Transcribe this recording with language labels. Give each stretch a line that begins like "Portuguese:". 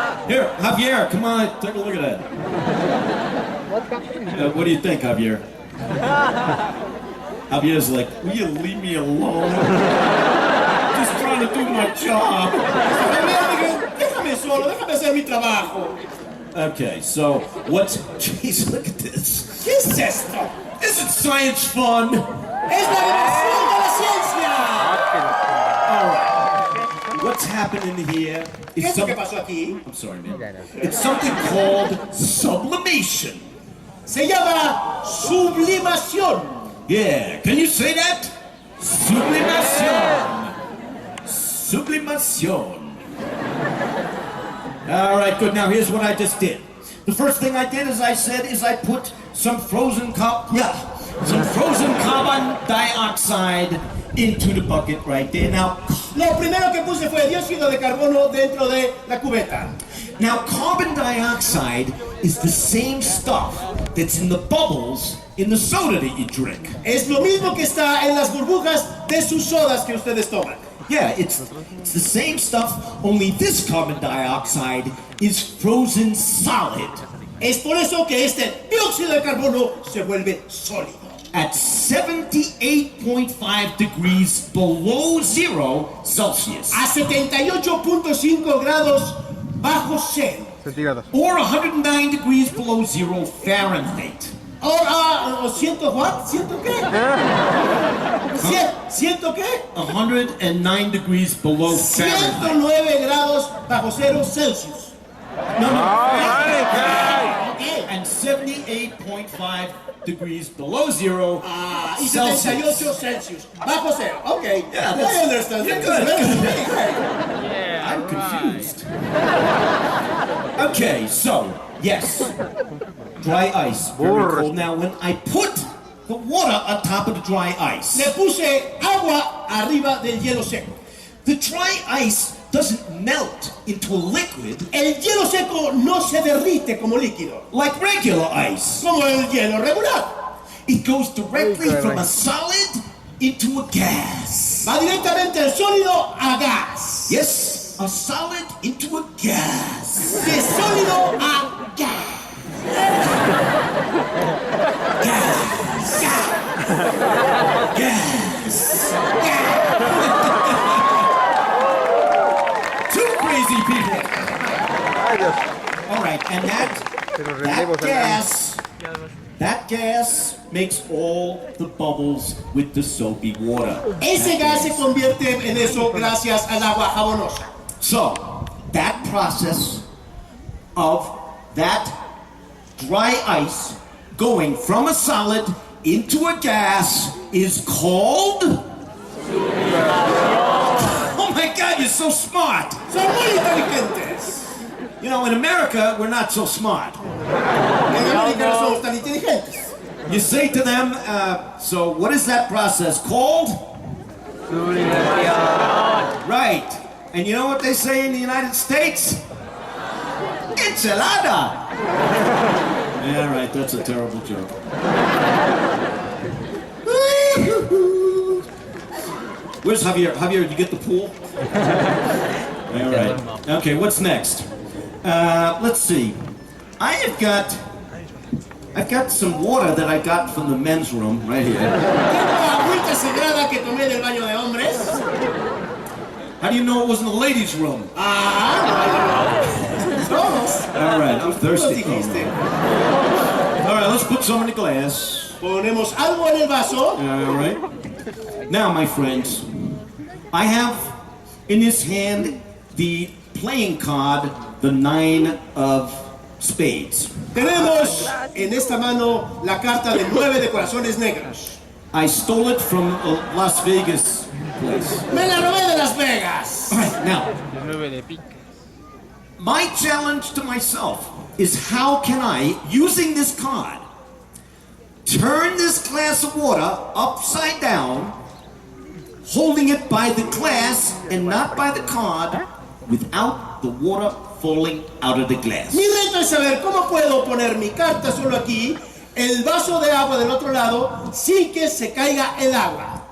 English: Here, Javier, come on, take a look at that. What do you think, Javier? Javier's like, will you leave me alone? Just trying to do my job.
Spanish: Déjame solo, déjame hacer mi trabajo.
English: Okay, so what's... Jeez, look at this.
Spanish: ¿Qué es esto?
English: Isn't science fun?
Spanish: Es la diversión de la ciencia.
English: All right. What's happening here
Spanish: ¿Qué
English: is
Spanish: es lo que pasó aquí?
English: I'm sorry, man. It's something called sublimation.
Spanish: Se llama sublimación.
English: Yeah, can you say that? Sublimación. Sublimación. All right, good. Now here's what I just did. The first thing I did is I put some frozen carbon dioxide into the bucket right there. Now,
Spanish: Lo primero que puse fue dióxido de carbono dentro de la cubeta.
English: now carbon dioxide is the same stuff that's in the bubbles in the soda that you drink.
Spanish: Es lo mismo que está en las burbujas de sus sodas que ustedes toman.
English: Yeah, it's the same stuff, only this carbon dioxide is frozen solid
Spanish: Es por eso que este dióxido de carbono se vuelve sólido.
English: at 78.5 degrees below 0 Celsius,
Spanish: A 78.5 grados bajo cero.
English: or 109 degrees below 0 Fahrenheit.
Spanish: Ahora, ¿ciento
English: what?
Spanish: ¿Ciento qué? ¿Ciento qué?
English: 109 degrees below Fahrenheit.
Spanish: 109 grados bajo cero Celsius.
English: No. Okay. And 78.5 degrees below 0
Spanish: Y
English: Celsius.
Spanish: 78 Celsius. Bajo cero. Okay.
English: Yeah, I that's- understand. you're good. I'm confused. Okay, so, yes, dry ice, very cold. Now, when I put the water on top of the dry ice, Le puse agua arriba del hielo seco. the dry ice doesn't melt into a liquid El hielo seco no se derrite como líquido, like regular ice. como el hielo regular. It goes directly from a solid into a gas. Va directamente del sólido a gas. Yes, a solid into a gas. De sólido a gas. Gas. crazy people.
Spanish: Ay, Dios.
English: All right, and that gas makes all the bubbles with the soapy water.
Spanish: Ese gas se convierte en eso gracias al agua jabonosa.
English: So, that process of that dry ice going from a solid into a gas is called... Oh my God, you're so smart.
Spanish: Son muy inteligentes.
English: You know, in America, we're not so smart.
Spanish: En América no somos tan inteligentes.
English: You say to them, so what is that process called? Right. And you know what they say in the United States? Enchilada. Yeah, right, that's a terrible joke. Where's Javier? Javier, did you get the pool? All right. Okay, what's next? Let's see. I've got some water that I got from the men's room right here.
Spanish: Tengo agüita sagrada que tomé del baño de hombres.
English: How do you know it was in the ladies' room?
Spanish: Todos.
English: All right, I'm
Spanish: Lo
English: thirsty.
Spanish: dijiste.
English: All right, let's put some in the glass.
Spanish: Ponemos algo en el vaso.
English: All right. Now, my friends, I have in this hand the playing card, the 9 of spades.
Spanish: Tenemos en esta mano la carta de 9 de corazones negros.
English: I stole it from a Las Vegas place.
Spanish: Me la robé de Las Vegas.
English: All right, now,
Spanish: El 9 de pica.
English: my challenge to myself is how can I, using this card, turn this glass of water upside down, holding it by the glass and not by the card, without the water falling out of the glass.
Spanish: Mi reto es saber cómo puedo poner mi carta solo aquí, el vaso de agua del otro lado, sin que se caiga el agua.